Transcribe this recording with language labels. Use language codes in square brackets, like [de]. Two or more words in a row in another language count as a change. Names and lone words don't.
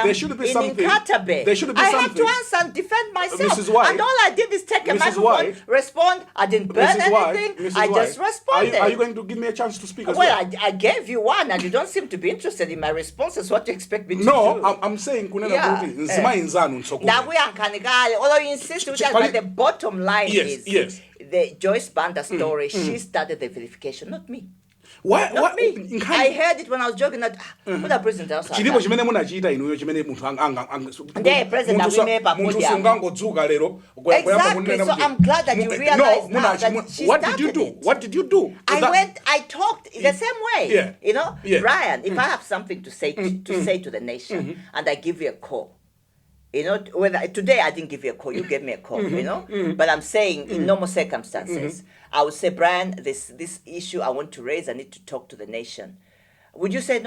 [en] There should be something. In Nkatabe. There should be I something. had to answer and defend myself. Mrs. White, and all I did is take a Mrs. microphone, White, respond. I didn't burn anything. Mrs. I White, just responded. Are you going to give me a chance to speak as well? Well, I gave you one, and you don't seem to be interested in my responses. What do you expect me to do? No, I'm saying [ny] kunena kuti nzima inzanu nsoko. [en] Although you insist, but the bottom line is the Joyce Banda story. She started the verification, not me. Why? Not me. I heard it when I was joking that what the president else. [ny] Chilipo chimene munachita inuyo chimene munthu [en] the president [ny] munthu sungangodzuka lero. [en] Exactly. So I'm glad that you realize now that she What did you do? What did you do? I talked the same way. Yeah. Brian, if I have something to say to the nation and I give you a call, whether today I didn't give you a call, you gave me a call, but I'm saying in normal circumstances, I would say, Brian, this issue I want to raise, I need to talk to the nation.